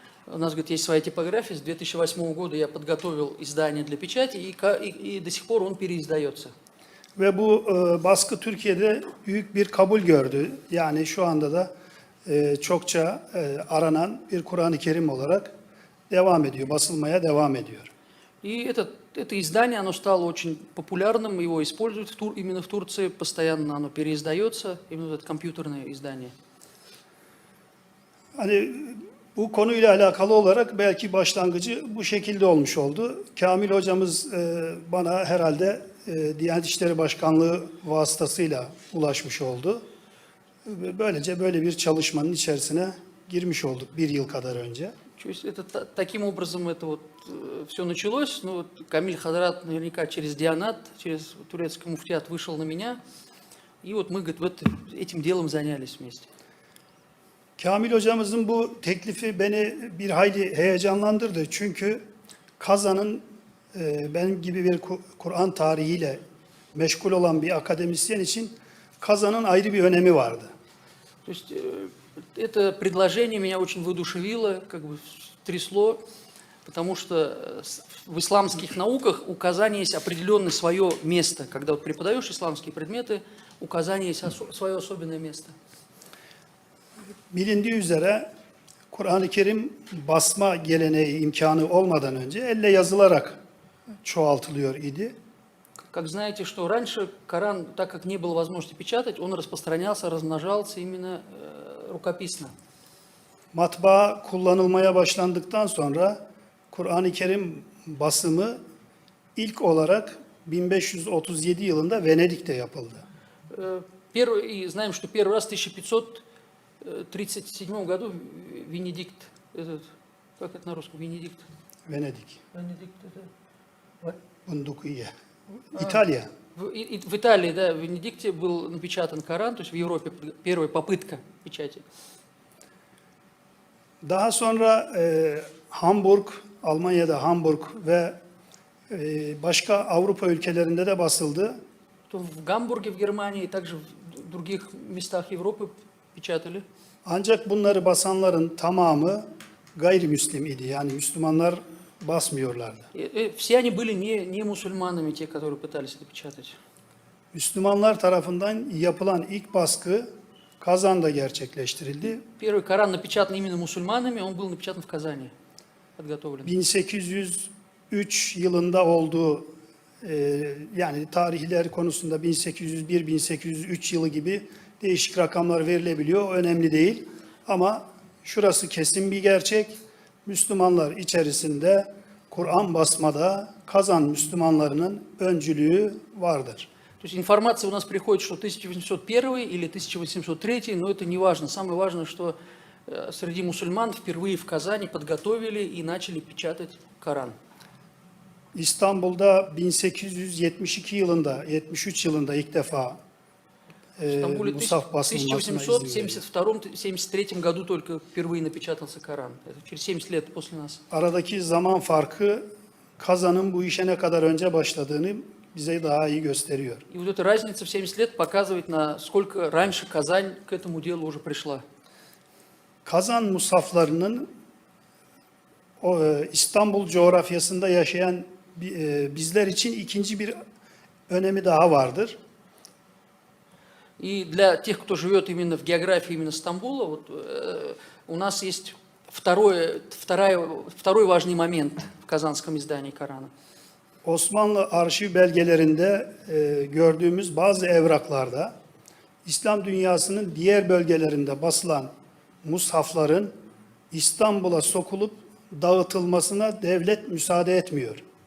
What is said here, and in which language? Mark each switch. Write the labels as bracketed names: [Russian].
[Russian] У нас, говорит, есть своя tипография. С 2008 года я подготовил издание для печати, и до сих пор он переиздается. [Turkish] Ve bu baskı Türkiye'de büyük bir kabul gördü. Yani şu anda da çokça aranan bir Kur'an-ı Kerim olarak devam ediyor, basılmaya devam ediyor. [Russian] И это издание, оно стало очень популярным, его используют именно в Турции, постоянно оно переиздается, именно это компьютерное издание. [Turkish] Hani bu konuyla alakalı olarak belki başlangıcı bu şekilde olmuş oldu. Kamil hocamız bana herhalde Diyanet İşleri Başkanlığı vasıtasıyla ulaşmış oldu. Böylece böyle bir çalışmanın içerisine girmiş olduk bir yıl kadar önce. [Russian] То есть это, таким образом это вот все началось. Ну, вот Камиль Хазрат наверняка через Дианат, через турецкий муфтият вышел на меня. И вот мы, говорит, этим делом занялись вместе. [Turkish] Kamil hocamızın bu teklifi beni bir hayli heyecanlandırdı. Çünkü Kazan'ın benim gibi bir Kur'an tarihiyle meşgul olan bir akademisyen için Kazan'ın ayrı bir önemi vardı. [Russian] То есть это предложение меня очень воодушевило, как бы трясло, потому что в исламских науках у Казани есть определенное свое место. Когда вот преподаешь исламские предметы, у Казани есть свое особенное место. [Turkish] Bilindiği üzere Kur'an-ı Kerim basma geleneği imkanı olmadan önce elle yazılarak çoğaltılıyor idi. [Russian] Как знаете, что раньше Коран, так как не было возможности печатать, он распространялся, размножался именно рукописно. [Turkish] Matbaa kullanılmaya başlandıktan sonra Kur'an-ı Kerim basımı ilk olarak 1537 yılında Venedik'te yapıldı. [Russian] И знаем, что первый раз в 1537 году Венедикт, как это на русском, Венедикт? [Turkish] Venedik, [Russian] Венедикт это... [Turkish] Bundukiye, İtalya. [Russian] В Италии, да, в Венедикте был напечатан Коран, то есть в Европе первая попытка печати. [Turkish] Daha sonra Hamburg, Almanya'da Hamburg ve başka Avrupa ülkelerinde de basıldı. [Russian] То в Гамбурге, в Германии, и также в других местах Европы печатали. [Turkish] Ancak bunları basanların tamamı gayrimüslim idi. Yani Müslümanlar basmıyorlardı. [Russian] Все они были не мусульманами, те, которые пытались это печатать. [Turkish] Müslümanlar tarafından yapılan ilk baskı Kazan'da gerçekleştirildi. [Russian] Первый Коран напечатан именно мусульманами, он был напечатан в Казани, подготовлен. [Turkish] 1803 yılında olduğu yani tarihler konusunda 1801-1803 yılı gibi değişik rakamlar verilebiliyor. O önemli değil. Ama şurası kesin bir gerçek. Müslümanlar içerisinde Kur'an basmada Kazan Müslümanlarının öncülüğü vardır. [Russian] То есть информация у нас приходит, что 1801 или 1803, но это не важно. Самое важное, что среди мусульман впервые в Казани подготовили и начали печатать Коран. [Turkish] İstanbul'da 1872 yılında, 73 yılında ilk defa [Russian] В Стамбуле в [Turkish] Musaf basılmasına izin verildi. [Russian] 1872-73 году только впервые напечатался Коран. Это через 70 лет после нас. [Turkish] Aradaki zaman farkı Kazan'ın bu işe ne kadar önce başladığını bize daha iyi gösteriyor. [Russian] И вот эта разница в 70 лет показывает, насколько раньше Казань к этому делу уже пришла. [Turkish] Kazan musaflarının İstanbul coğrafyasında yaşayan bizler için ikinci bir önemi daha vardır. [Russian] И для тех, кто живет именно в географии именно Стамбула, вот, у нас есть второй важный момент в казанском издании Корана. [Turkish] Osmanlı arşiv belgelerinde gördüğümüz bazı evraklarda İslam dünyasının diğer bölgelerinde basılan mushafların İstanbul'a sokulup dağıtılmasına devlet müsaade etmiyor.